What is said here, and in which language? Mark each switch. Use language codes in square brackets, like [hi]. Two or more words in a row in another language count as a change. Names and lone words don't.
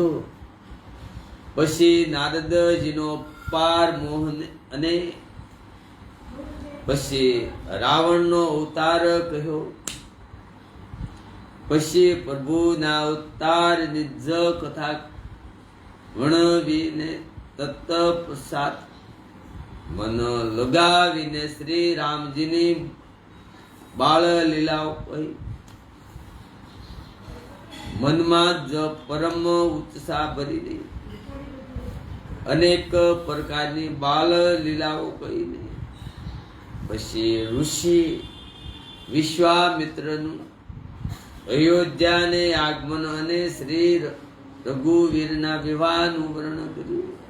[gu] પછી નારદજીનો પાર મોહન અને પછી રાવણનો અવતાર કહ્યો। પછી પ્રભુના અવતારની જ કથા વર્ણવીને તત્પશ્ચાત મન લગાવીને શ્રી રામજીની બાળ લીલાઓ કહી। મનમાં જ પરમ ઉત્સાહ ભરી દે અનેક પ્રકારની બાળ લીલાઓ કહીને પછી ઋષિ વિશ્વામિત્રનું અયોધ્યાને આગમન અને શ્રી રઘુવીરના વિવાહનું વર્ણન કર્યું।